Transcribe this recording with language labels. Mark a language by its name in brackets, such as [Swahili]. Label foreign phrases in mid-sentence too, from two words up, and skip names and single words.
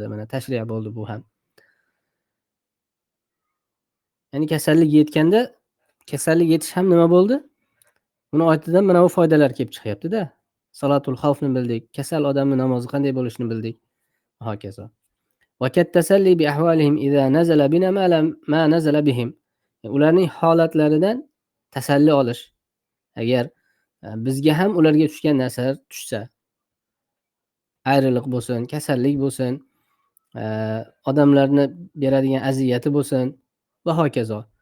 [Uzbek] Mana tashri' bo'ldi bu ham. Ya'ni kasallik yetganda, kasallik yetish ham nima bo'ldi? Buni ortidan mana bu foydalar kelib chiqyapti-da. Salatul xavfni bildik, kasal odamning namozi qanday bo'lishini bildik va hokazo. [Arabic] وكالتسلي بأحوالهم إذا نزل بنا ما نزل بهم. [Uzbek] Ularning holatlaridan tasalli olish. Agar bizga ham ularga tushgan narsalar tushsa, ayriliq bo'lsin, kasallik bo'lsin, odamlarni beradigan aziyati bo'lsin va hokazo.